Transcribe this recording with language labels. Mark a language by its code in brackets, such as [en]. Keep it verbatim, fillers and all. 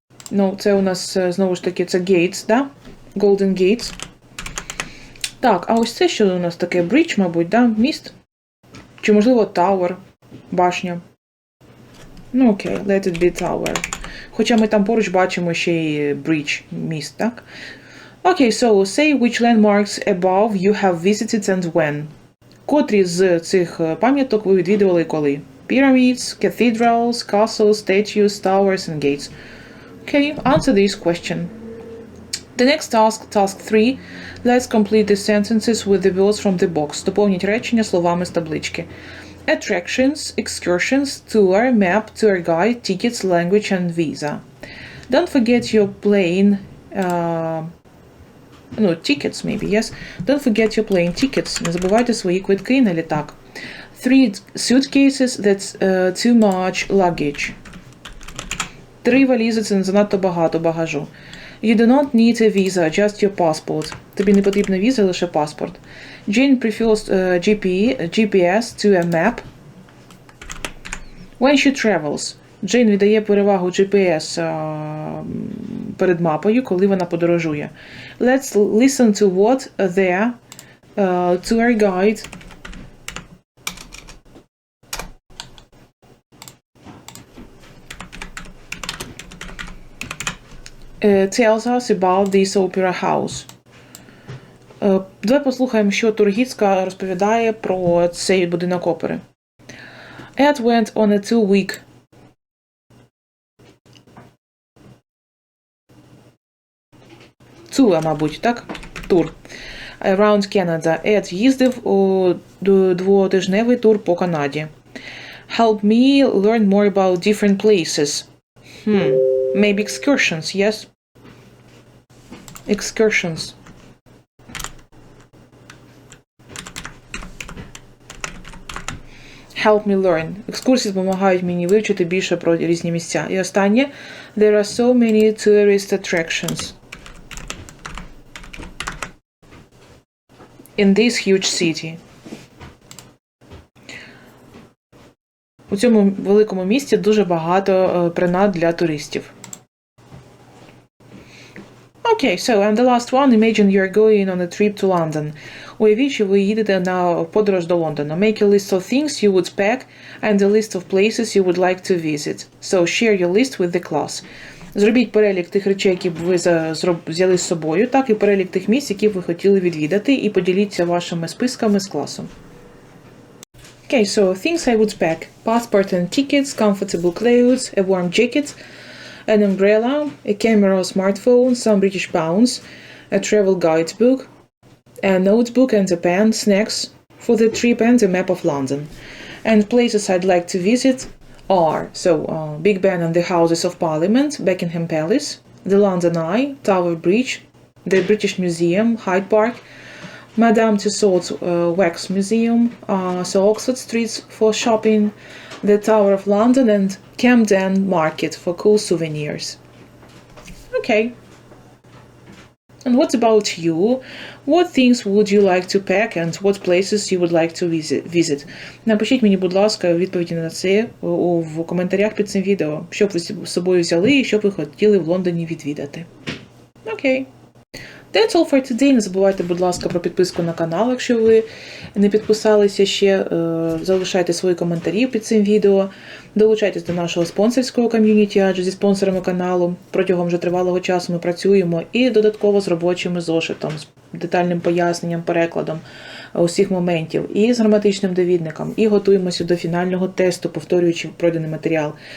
[uk] Ну, це у нас, знову ж таки, це gates, да? Golden Gates. Так, а ось це, що у нас таке? Bridge, мабуть, да? Міст? Чи, можливо, tower? Башня? Ну, окей, [en] okay, let it be tower. [uk] Хоча ми там поруч бачимо ще й bridge, міст, так? [en] Окей, okay, so, say which landmarks above you have visited and when. [uk] Котрі з цих пам'яток ви відвідували коли? [en] Pyramids, cathedrals, castles, statues, towers and gates. Okay, answer this question. The next task, task three. Let's complete the sentences with the words from the box. [uk] Доповніть речення словами з таблички. [en] Attractions, excursions, tour, map, tour guide, tickets, language and visa. Don't forget your plane... Uh, no, tickets maybe, yes. Don't forget your plane tickets. [uk] Не забувайте свої квитки на літак. [en] Three suitcases, that's uh, too much luggage. [uk] Три валізи – це занадто багато багажу. [en] You do not need a visa, just your passport. [uk] Тобі не потрібна віза, лише паспорт. [en] Jane prefers uh, джі пі ес to a map. When she travels. [uk] Джейн віддає перевагу джі пі ес uh, перед мапою, коли вона подорожує. [en] Let's listen to what their uh, tour guide Uh, tells us about this opera house. [uk] Uh, давай послухаємо, що тургідська розповідає про цей будинок опери. [en] Ed went on a two-week tour, [uk] мабуть, так? Тур. [en] Around Canada. [uk] Ed їздив у двотижневий тур по Канаді. [en] Help me learn more about different places. Hmm. Maybe excursions, yes? Excursions. Help me learn. [uk] Екскурсії допомагають мені вивчити більше про різні місця. І останнє. [en] There are so many tourist attractions in this huge city. [uk] У цьому великому місті дуже багато принад для туристів. [en] Okay, so, and the last one, imagine you're going on a trip to London. [uk] Уявіть, що ви їдете на подорож до Лондона. [en] Make a list of things you would pack and a list of places you would like to visit. So, share your list with the class. [uk] Зробіть перелік тих речей, які б ви взяли з собою, так, і перелік тих місць, які б ви хотіли відвідати, і поділіться вашими списками з класом. [en] Okay, so, things I would pack. Passport and tickets, comfortable clothes, a warm jacket, an umbrella, a camera or smartphone, some British pounds, a travel guidebook, a notebook and a pen, snacks for the trip and a map of London. And places I'd like to visit are, so, uh, Big Ben and the Houses of Parliament, Buckingham Palace, The London Eye, Tower Bridge, the British Museum, Hyde Park, Madame Tussauds uh, Wax Museum, uh, so Oxford Street for shopping, the Tower of London, and Camden Market for cool souvenirs. Okay. And what about you? What things would you like to pack and what places you would like to visit? visit? [uk] Напишіть мені, будь ласка, відповіді на це у- в коментарях під цим відео, що б ви з собою взяли і що б ви хотіли в Лондоні відвідати. [en] Окей. That's all for today. [uk] Не забувайте, будь ласка, про підписку на канал, якщо ви не підписалися ще. Е, Залишайте свої коментарі під цим відео. Долучайтесь до нашого спонсорського ком'юніті, адже зі спонсорами каналу протягом вже тривалого часу ми працюємо і додатково з робочим зошитом, з детальним поясненням, перекладом усіх моментів, і з граматичним довідником, і готуємося до фінального тесту, повторюючи пройдений матеріал.